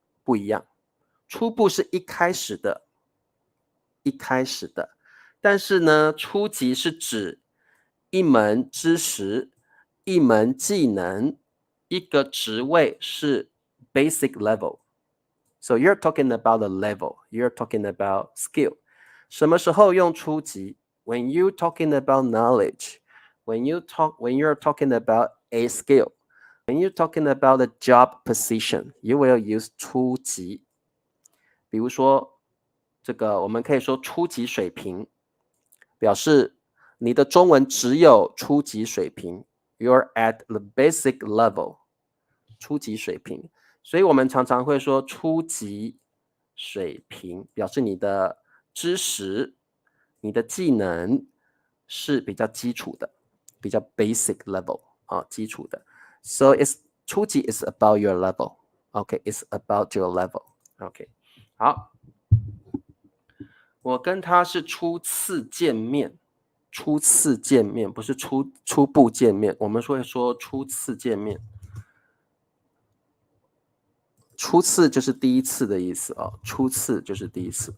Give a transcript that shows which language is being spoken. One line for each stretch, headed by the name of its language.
Chinese: 不一样，初步是一开始的，一开始的。但是呢，初级是指一门知识、一门技能、一个职位是 basic level.
English: So you're talking about a level. You're talking about skill.
Chinese: 什么时候用初级？
English: When you're talking about knowledge. When you're talking about a skill. When you're talking about a job position, you will use 初级。
Chinese: 比如说，这个我们可以说初级水平，表示你的中文只有初级水平 ，
English: You're at the basic level，
Chinese: 初级水平。所以我们常常会说初级水平，表示你的知识、你的技能是比较基础的，比较 basic level 基础的。
English: So初级 is about your level. Okay, it's about your level.
Chinese: Okay, 好。我跟他是初次见面，初次见面不是初步见面，我们会说初次见面。初次就是第一次的意思初次就是第一次。